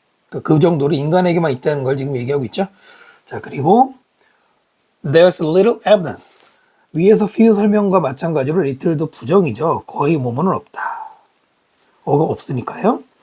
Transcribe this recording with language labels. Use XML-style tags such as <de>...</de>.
<ko>그 정도로 인간에게만 있다는 걸 지금 얘기하고 있죠. 자, 그리고</ko> <en>there's little evidence.</en> <ko>위에서 few 설명과 마찬가지로 little도 부정이죠. 거의 뭐뭐는 없다. 어가 없으니까요.</ko>